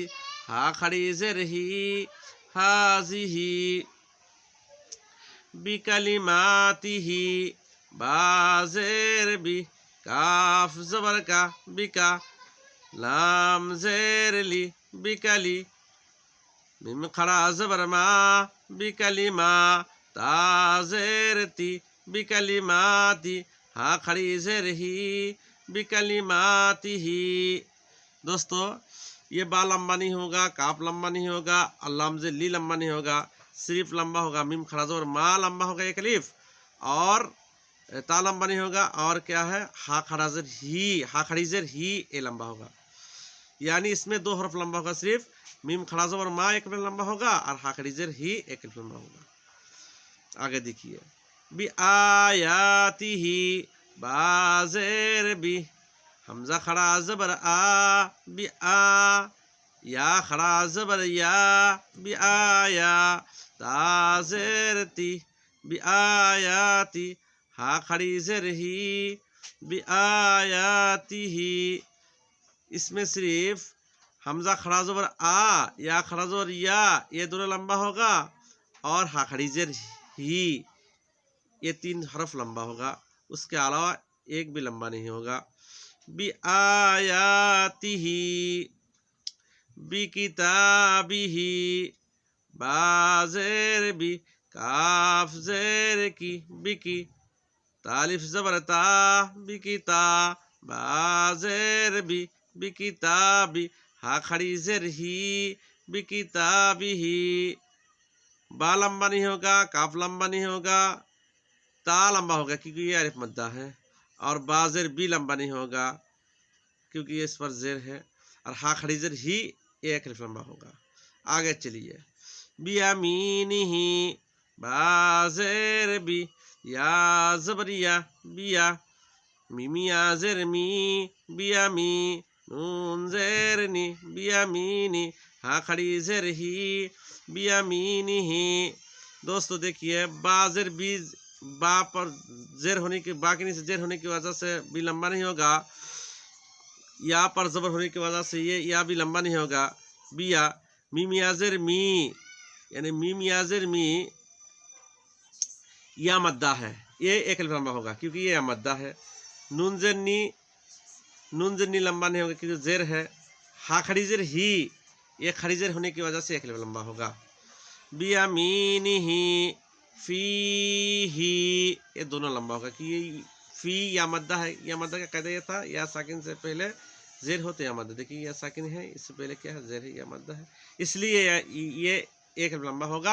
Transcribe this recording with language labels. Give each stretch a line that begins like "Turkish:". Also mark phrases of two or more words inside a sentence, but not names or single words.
Urdu: ہا کھڑی زیر ہی. ہازی ہی. بکلماتی ہی. با زیر بی. کاف زبر کا. بکا. لام زیر لی. بکلی. میم کھڑا زبر ما. بکلما. تا زیر تی. بکلماتی. ہا کھڑی زیر ہی. بکلماتی ہی. دوستو یہ با لمبا نہیں ہوگا، کاف لمبا نہیں ہوگا، لام زیر لی لمبا نہیں ہوگا، صرف لمبا ہوگا میم کھڑا زبر ما لمبا ہوگا ایک الف، اور تا لمبا نہیں ہوگا، اور کیا ہے ہا کھڑا زیر ہی. ہا کھڑی زیر ہی اے لمبا ہوگا، یعنی اس میں دو حرف لمبا ہوگا، صرف میم کھڑا زبر ما ایک لمبا ہوگا اور ہا کھڑی زیر ہی ایک لمبا ہوگا. آگے دیکھیے بی آیاتی ہی. با زیر بی. حمزہ کھڑا زبر آ. بی آ. یا کھڑا زبر یا. بی آیا. تا زیر تی بیآیاتی ہا کھڑی زیر ہی بیآیاتی ہی، اس میں صرف حمزہ کھڑا زبر آ یا کھڑا زبر یا یہ دونوں لمبا ہوگا، اور ہا کھڑی زیر ہی یہ 3 حرف لمبا ہوگا، اس کے علاوہ ایک بھی لمبا نہیں ہوگا۔
Arabic: بیآیاتہ بکتابہ،
Urdu: با زیر بی کاف زیر کی بکی، تالف زبر تا بکتا، با زیر بی بکتابی، ہا کھڑی زیر ہی بکتابہ، با لمبا نہیں ہوگا، کاف لمبا نہیں ہوگا، تا لمبا ہوگا کیونکہ یہ الف مدہ ہے، اور با زیر بی لمبا نہیں ہوگا کیونکہ یہ اس پر زیر ہے، اور ہا کھڑی زیر ہی ایک الف لمبا ہوگا۔ آگے چلیے، بیامینہ، با زیر بی یا زبر یا بیا، میمی یا زیر می بیامی، نون زیر نی بیامینی، ہا کھڑی زیر ہی بیامینہ۔ دوستو دیکھیے، با زیر بی، با پر زیر ہونے کی، با کے نیچے زیر ہونے کی وجہ سے بھی لمبا نہیں ہوگا، یا پر زبر ہونے کی وجہ سے یہ یا بھی لمبا نہیں ہوگا، بیا، میم یا زیر می، یعنی میم یا زیر می یا مدہ ہے، یہ ایک الف لمبا ہوگا کیونکہ یہ مدہ ہے۔ نون زیر نی، نون زیر نی لمبا نہیں ہوگا کیونکہ زیر ہے۔ ہا کھڑی زیر ہی، یہ کھڑی زیر ہونے کی وجہ سے ایک الف لمبا ہوگا۔
Arabic: بیامینہ فیہ،
Urdu: یہ دونوں لمبا ہوگا کہ یہ فی یا مدہ ہے، یا مدہ کا قاعدہ یہ تھا، یا ساکن سے پہلے زیر ہوتے یا مدہ، دیکھیے یا ساکن ہے، اس سے پہلے کیا ہے، زیر ہے یا مدہ ہے، اس لیے یہ ایک الف لمبا ہوگا۔